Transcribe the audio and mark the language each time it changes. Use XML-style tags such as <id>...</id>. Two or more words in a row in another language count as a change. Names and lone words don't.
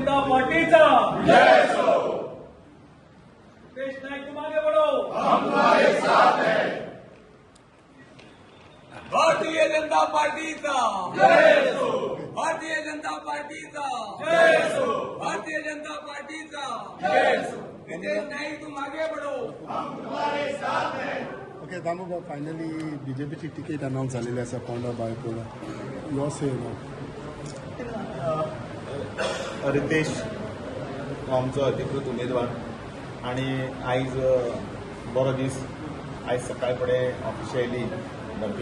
<kok>पार्टीचा जय हो।</kok> <hi>देश नायक तुम आगे बढ़ो, हम तुम्हारे साथ हैं।</hi> <kok>भारतीय जनता पार्टीचा जय हो, भारतीय जनता पार्टीचा जय हो, भारतीय जनता पार्टीचा जय हो।</kok> <hi>देश नायक तुम आगे बढ़ो।</hi> <kok>ओके दामोबा फायनली बीजेपीची तिकीट अनाऊन्स झालेली आसा पोंडा बायपोला यो से नो रितेश हो आमचो अधिकृत उमेदवार आणि आयज बरो दीस आयज सकाळी फुडें ऑफिशियली भारतीय</kok>